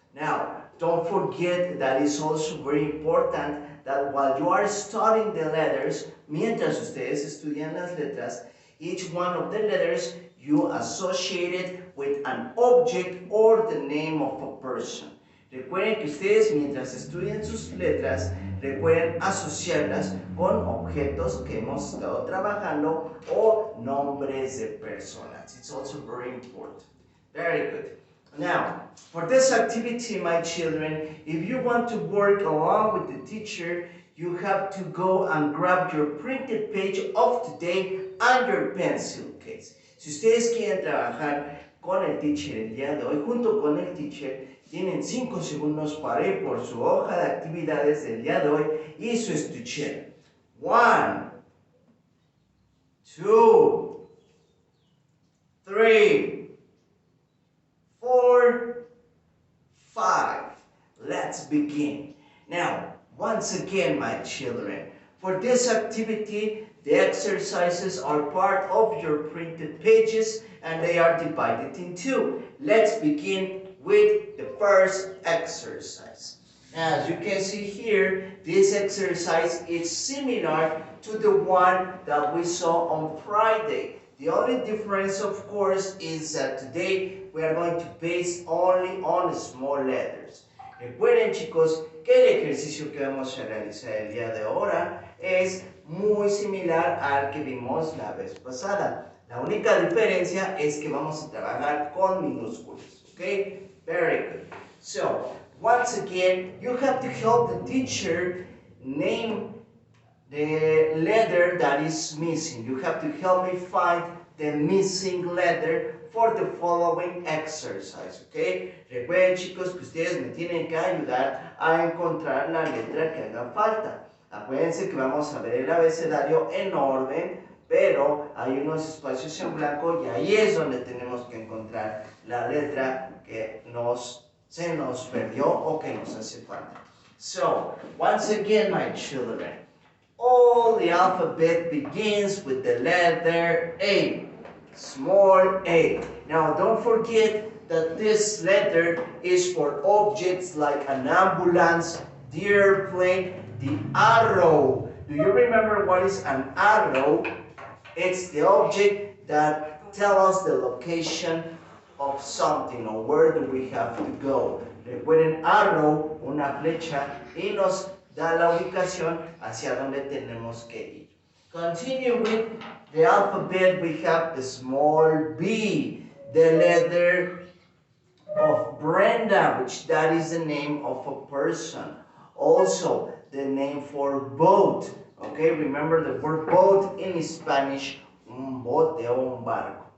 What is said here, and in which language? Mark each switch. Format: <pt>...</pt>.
<en>Now, don't forget that it's also very important that while you are studying the letters,</en> <es>mientras ustedes estudian las letras,</es> <en>each one of the letters you associate it with an object or the name of a person.</en> <es>Recuerden que ustedes mientras estudian sus letras, recuerden asociarlas con objetos que hemos estado trabajando o nombres de personas.</es> <en>It's also very important. Very good. Now, for this activity, my children, if you want to work along with the teacher, you have to go and grab your printed page of today and your pencil case.</en> <es>Si ustedes quieren trabajar con el teacher el día de hoy, junto con el teacher, tienen 5 segundos para ir por su hoja de actividades del día de hoy y su estuchera. 1, 2, 3, 4, 5.</es> <en>Let's begin. Now, once again, my children, for this activity, the exercises are part of your printed pages and they are divided in two. Let's begin with the first exercise. As you can see here, this exercise is similar to the one that we saw on Friday. The only difference, of course, is that today we are going to base only on small letters.</en> <es>Recuerden, chicos, que el ejercicio que vamos a realizar el día de ahora es muy similar al que vimos la vez pasada. La única diferencia es que vamos a trabajar con minúsculas, ¿ok?</es> <en>Very good. So, once again, you have to help the teacher name the letter that is missing. You have to help me find the missing letter for the following exercise, ¿ok?</en> <es>Recuerden, chicos, que ustedes me tienen que ayudar a encontrar la letra que haga falta. Acuérdense que vamos a ver el abecedario en orden, pero hay unos espacios en blanco y ahí es donde tenemos que encontrar la letra que se nos perdió o que nos hace falta.</es> <en>So, once again, my children, all the alphabet begins with the letter A, small a. Now, don't forget that this letter is for objects like an ambulance, the airplane, the arrow. Do you remember what is an arrow? It's the object that tells us the location of something or where do we have to go.</en> <es>Recuerden, arrow, una flecha, y nos da la ubicación hacia donde tenemos que ir.</es> <en>Continue with the alphabet. We have the small b, the letter of Brenda, which that is the name of a person. Also, the name for boat. Okay, remember the word boat in Spanish,</en> <es>un bote o un barco.</es>